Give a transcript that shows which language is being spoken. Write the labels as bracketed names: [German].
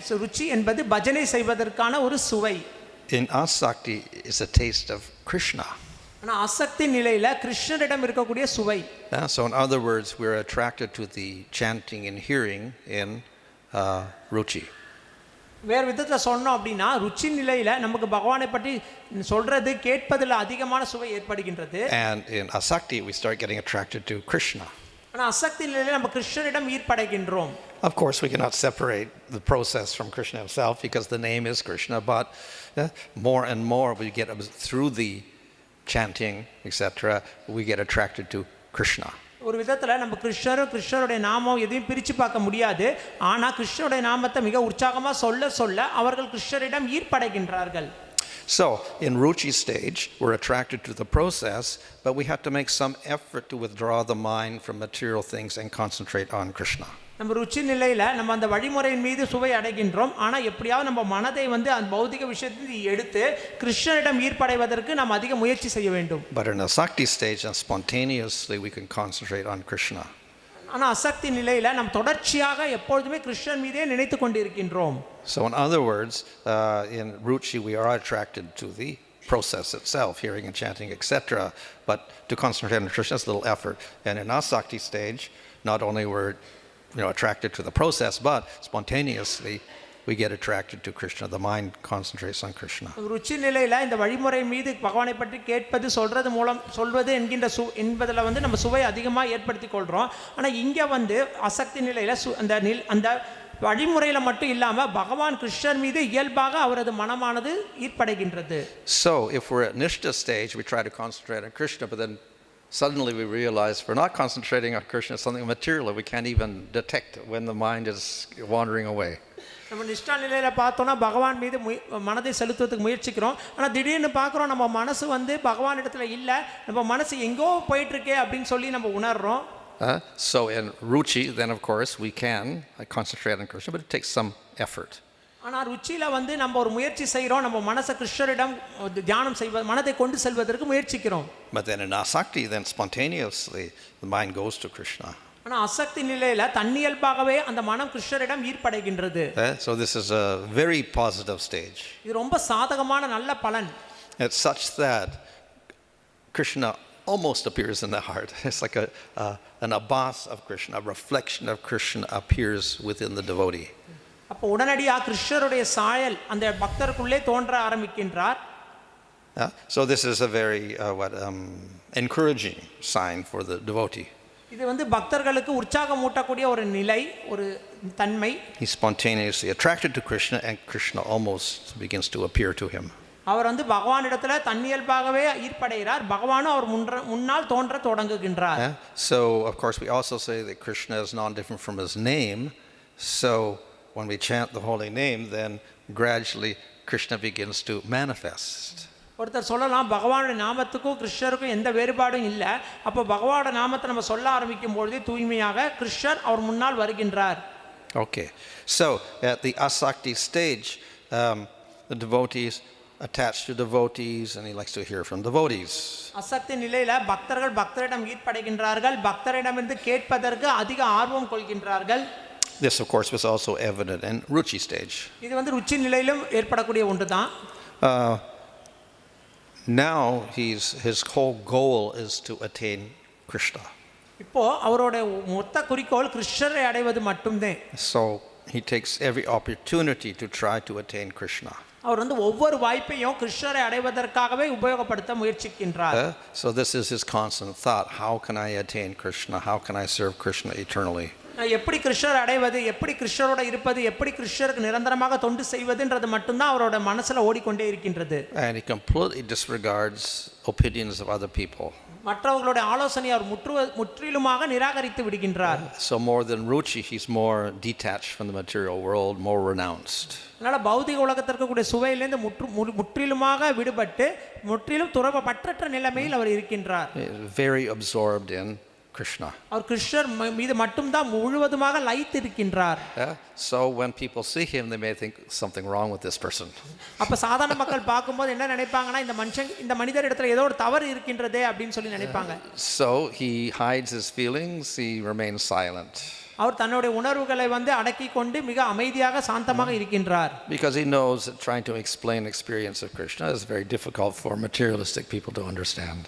[Tamil] ருச்சி என்பது பஜனை செய்வதற்கான ஒரு சுவை. [English] In asakti is a taste of Krishna. [Tamil] ஆனா அசக்தி நிலையில கிருஷ்ணரிடம் இருக்கக்கூடிய சுவை. [English] So in other words, we're attracted to the chanting and hearing in Ruchi. [Tamil] வேறு விதத்தில் சொன்னோம் அப்படின்னா ருச்சி நிலையில நமக்கு பகவானை பற்றி சொல்றது கேட்பதில் அதிகமான சுவை ஏற்படுகின்றது. [English] And in asakti we start getting attracted to Krishna. [Tamil] ஆனா அசக்தி நிலையில நம்ம கிருஷ்ணரிடம் ஈர்ப்படைகின்றோம். [English] Of course we cannot separate the process from Krishna himself because the name is Krishna, but more and more we get through the chanting etc. we get attracted to Krishna. [Tamil] ஒரு விதத்துல நம்ம கிருஷ்ணருடைய நாமம் எதையும் பிரிச்சு பார்க்க முடியாது. ஆனா கிருஷ்ணருடைய நாமத்தை மிக உற்சாகமா சொல்ல அவர்கள் கிருஷ்ணரிடம் ஈர்ப்படைகின்றார்கள். [English] So in Ruchi stage we're attracted to the process, but we have to make some effort to withdraw the mind from material things and concentrate on Krishna. [Tamil] நம்ம ருச்சி நிலையில நம்ம அந்த வழிமுறையின் மீது சுவை அடைகின்றோம். ஆனா எப்படியாவது நம்ம மனதை வந்து அந்த பௌதிக விஷயத்தை எடுத்து கிருஷ்ணரிடம் ஈர்ப்படைவதற்கு நாம் அதிக முயற்சி செய்ய வேண்டும். [English] But in a Asakti stage, and spontaneously we can concentrate on Krishna. [Tamil] ஆனா அசக்தி நிலையில நாம் தொடர்ச்சியாக எப்பொழுதுமே கிருஷ்ணன் மீதே நினைத்து கொண்டிருக்கின்றோம். [English] So in other words, in Ruchi we are attracted to the process itself, hearing and chanting, etc. But to concentrate on Krishna is a little effort. And in Asakti stage, not only we're attracted to the process, but spontaneously we get attracted to Krishna. The mind concentrates on Krishna. [Tamil] ருச்சி நிலையில இந்த வழிமுறை மீது பகவானை பற்றி கேட்பது சொல்வது என்பதில் வந்து நம்ம சுவை அதிகமாக ஏற்படுத்தி கொள்றோம். ஆனா இங்க வந்து அசக்தி நிலையில அந்த வழிமுறையில மட்டும் இல்லாம பகவான் கிருஷ்ணர் மீது இயல்பாக அவரது மனமானது ஈர்ப்படைகின்றது. [English] So if we're at Nistha stage, we try to concentrate on Krishna, but then suddenly we realize we're not concentrating on Krishna, something material that we can't even detect when the mind is wandering away. [Tamil] நம்ம நிஷ்டா நிலையில பார்த்தோம்னா பகவான் மீது மனதை செலுத்துவதற்கு முயற்சிக்கிறோம். ஆனா திடீர்னு பார்க்குறோம் நம்ம மனசு வந்து பகவான் இடத்துல இல்லை, நம்ம மனசு எங்கோ போயிட்டு இருக்கே அப்படின்னு சொல்லி நம்ம உணர்றோம். [English] So in Ruchi, then of course we can concentrate on Krishna, but it takes some effort. [Tamil] ஆனா ருச்சியில வந்து நம்ம ஒரு முயற்சி செய்றோம், நம்ம மனசை கிருஷ்ணரிடம் தியானம் செய்வது, மனதை கொண்டு செல்வதற்கு முயற்சிக்கிறோம். [English] But then in Asakti, then spontaneously the mind goes to Krishna. [Tamil] ஆனா அசக்தி நிலையில தன்னியல்பாகவே அந்த மனம் கிருஷ்ணரிடம் ஈர்ப்படைகின்றது. [English] So this is a very positive stage. [Tamil] இது ரொம்ப சாதகமான நல்ல பலன். [English] It's such that Krishna almost appears in the heart. It's like an abhas of Krishna, a reflection of Krishna appears within the devotee. [Tamil] அப்ப உடனடியா கிருஷ்ணருடைய சாயல் அந்த பக்தருக்குள்ளே தோன்ற ஆரம்பிக்கின்றார். [English] So this is a very encouraging sign for the devotee. [Tamil] இது வந்து பக்தர்களுக்கு உற்சாகம் ஊட்டக்கூடிய ஒரு நிலை, ஒரு தன்மை. [English] He's spontaneously attracted to Krishna and Krishna almost begins to appear to him. [Tamil] அவர் வந்து பகவானிடத்துல தன்னியல்பாகவே ஈர்ப்படைகிறார், பகவானும் அவர் முன்னால் தோன்ற தொடங்குகின்றார். [English] So of course we also say that Krishna is not different from his name. So when we chant the holy name, then gradually Krishna begins to manifest. [Tamil] ஒருத்தர் சொல்லலாம் பகவானுடைய நாமத்துக்கும் கிருஷ்ணருக்கும் எந்த வேறுபாடும் இல்லை, அப்போ பகவானுடைய நாமத்தை நம்ம சொல்ல ஆரம்பிக்கும் பொழுது தூய்மையாக கிருஷ்ணர் அவர் முன்னால் வருகின்றார். [English] Okay, so at the Asakti stage, the devotees attached to devotees, and he likes to hear from devotees. [Tamil] அசக்தி நிலையில பக்தர்கள் பக்தரிடம் ஈர்ப்படைகின்றார்கள், பக்தரிடமிருந்து கேட்பதற்கு அதிக ஆர்வம் கொள்கின்றார்கள். [English] This of course was also evident in Ruchi stage. [Tamil] இது வந்து ருச்சி நிலையிலும் ஏற்படக்கூடிய ஒன்றுதான். [English] Now his whole goal is to attain Krishna. [Tamil] இப்போ அவரோட மொத்த குறிக்கோள் கிருஷ்ணரை அடைவது மட்டும்தான். [English] So he takes every opportunity to try to attain Krishna. [Tamil] அவர் வந்து ஒவ்வொரு வாய்ப்பையும் கிருஷ்ணரை அடைவதற்காகவே உபயோகப்படுத்த முயற்சிக்கின்றார். [English] So this is his constant thought: how can I attain Krishna? How can I serve Krishna eternally? [Tamil] நான் எப்படி கிருஷ்ணரை அடைவது, எப்படி கிருஷ்ணரோட இருப்பது, எப்படி கிருஷ்ணருக்கு நிரந்தரமாக தொண்டு செய்வதுன்றது மட்டும்தான் அவரோட மனசுல ஓடிக்கொண்டே இருக்கின்றது. [English] And he completely disregards opinions of other people. [Tamil] மற்றவர்களுடைய ஆலோசனையை அவர் முற்றிலுமாக நிராகரித்து விடுகின்றார். [English] So more than Ruchi, he's more detached from the material world, more renounced. [Tamil] அதனால பௌதிக உலகத்திற்கு கூடிய சுவையிலிருந்து முற்றிலுமாக விடுபட்டு முற்றிலும் துறவப்பற்ற நிலைமையில் அவர் இருக்கின்றார். [English] Very absorbed in Krishna. [Tamil] அவர் கிருஷ்ணர் மீது மட்டும்தான் முழுவதுமாக லயித்து இருக்கின்றார். [English] So when people see him, they may think something wrong with this person. [Tamil] அப்ப சாதாரண மக்கள் பார்க்கும்போது என்ன நினைப்பாங்கன்னா, இந்த மனிதர் இடத்துல ஏதோ ஒரு தவறு இருக்கின்றதே அப்படின்னு சொல்லி நினைப்பாங்க. [English] So he hides his feelings, he remains silent. [Tamil] அவர் தன்னுடைய உணர்வுகளை வந்து அடக்கி கொண்டு மிக அமைதியாக சாந்தமாக இருக்கின்றார். [English] Because he knows that trying to explain experience of Krishna is very difficult for materialistic people to understand.